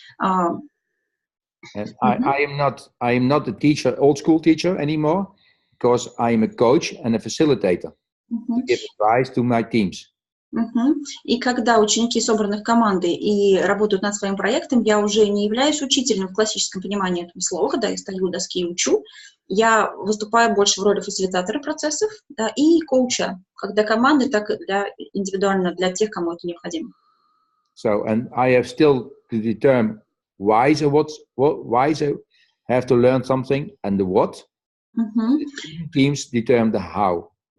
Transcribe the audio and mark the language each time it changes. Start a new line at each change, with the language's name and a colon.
English: And I am not a teacher, old school teacher anymore, because I am a coach and a facilitator to give advice to my teams.
Russian: И когда ученики собраны в команды и работают над своим проектом, я уже не являюсь учителем в классическом понимании этого слова, когда я стою у доски и учу. Я выступаю больше в роли фасилитатора процессов, да, и коуча, как для команды, так и индивидуально для тех, кому это необходимо.
English: So, and I have still to determine why I have to learn something and the what. Teams determine the how.